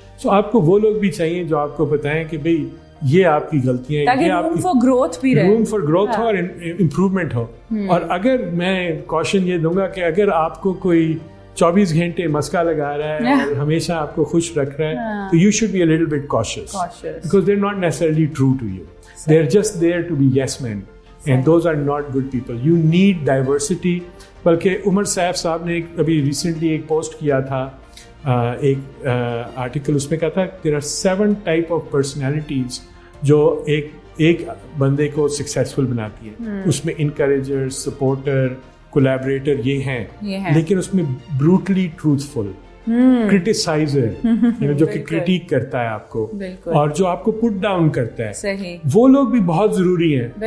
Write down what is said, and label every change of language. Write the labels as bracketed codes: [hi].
[ur] سو آپ کو وہ لوگ بھی چاہیے جو آپ کو بتائیں کہ بھئی یہ آپ کی غلطیاں ہیں, یہ آپ کی روم فار گروتھ ہو اور امپروومنٹ ہو. اور اگر میں کوشن یہ دوں گا کہ اگر آپ کو کوئی 24 گھنٹے مسکا لگا رہا ہے اور ہمیشہ آپ کو خوش رکھ رہا ہے تو you should be a little bit cautious because they're not necessarily true to you. [en] They're just there to be yes men and those are not good people. You need diversity. [ur] بلکہ عمر سیف صاحب نے ابھی recently ایک post کیا تھا, ایک article, اس میں کہا تھا there are 7 type of personalities جو ایک بندے کو سکسیسفل بناتی ہے. اس میں انکریجر, سپورٹر, کولیبریٹر یہ ہیں, لیکن اس میں بروٹلی ٹروتھفل, کرٹیسائزر جو کہ کرٹیک کرتا ہے آپ کو اور جو آپ کو پٹ ڈاؤن کرتا ہے, وہ لوگ بھی بہت ضروری ہیں.